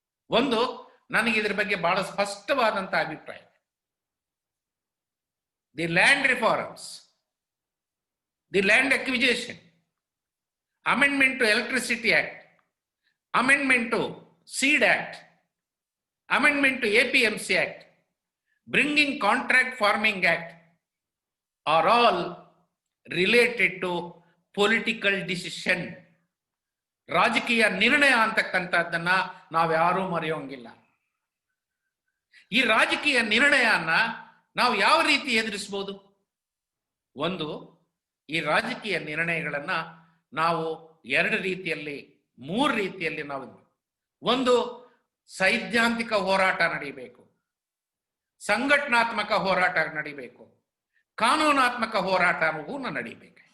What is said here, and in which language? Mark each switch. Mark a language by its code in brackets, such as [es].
[kn] ಒಂದು, ನನಗೆ ಇದ್ರ ಬಗ್ಗೆ ಬಹಳ ಸ್ಪಷ್ಟವಾದಂತಹ ಅಭಿಪ್ರಾಯ. [en] The land reforms, the land acquisition, amendment to electricity act, amendment to seed act, amendment to APMC Act, bringing contract farming act are all related to political decision. [kn] ರಾಜಕೀಯ ನಿರ್ಣಯ ಅಂತಕ್ಕಂಥದ್ದನ್ನ ನಾವ್ಯಾರೂ ಮರೆಯೋಂಗಿಲ್ಲ. ಈ ರಾಜಕೀಯ ನಿರ್ಣಯನ ನಾವು ಯಾವ ರೀತಿ ಎದುರಿಸಬಹುದು? ಒಂದು, ಈ ರಾಜಕೀಯ ನಿರ್ಣಯಗಳನ್ನ ನಾವು ಎರಡು ರೀತಿಯಲ್ಲಿ, ಮೂರು ರೀತಿಯಲ್ಲಿ ನಾವು, ಒಂದು ಸೈದ್ಧಾಂತಿಕ ಹೋರಾಟ ನಡೀಬೇಕು, ಸಂಘಟನಾತ್ಮಕ ಹೋರಾಟ ನಡೀಬೇಕು, ಕಾನೂನಾತ್ಮಕ ಹೋರಾಟವೂ ನಡೀಬೇಕು.